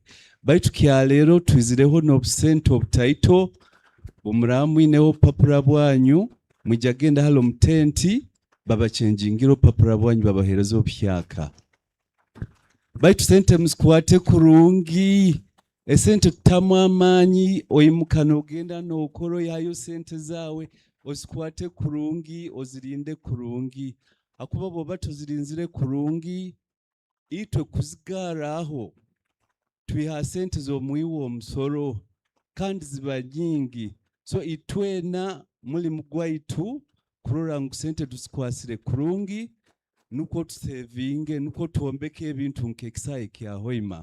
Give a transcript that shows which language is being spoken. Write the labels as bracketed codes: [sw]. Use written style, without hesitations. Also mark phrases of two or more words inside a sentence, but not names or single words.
[nyo] Baitu kyaleero twizireho n'obusente obutaito, bw'omulaba mwinewo papula bwanyu mwijja genda halo mu tenti babachenjingira opapula bwanyu babahereza obupyaka. Baitu sente muzikwate kurungi, esente tutamu amaanyi, oyimuka n'ogenda n'okola yayo sente zaawe, ozikwate kurungi, ozirinde kurungi. Hakuba bw'oba tozirinzire kurungi, itwe kuzigaara aho twiha sente z'omwiwa omusolo kandi ziba nyingi. So itwena mulimu gwaitu kurora ngu sente tuzikwasire kurungi, nuko tusevinge, nuko tuwombeke ebintu nk'ekisaawe kya Hoima.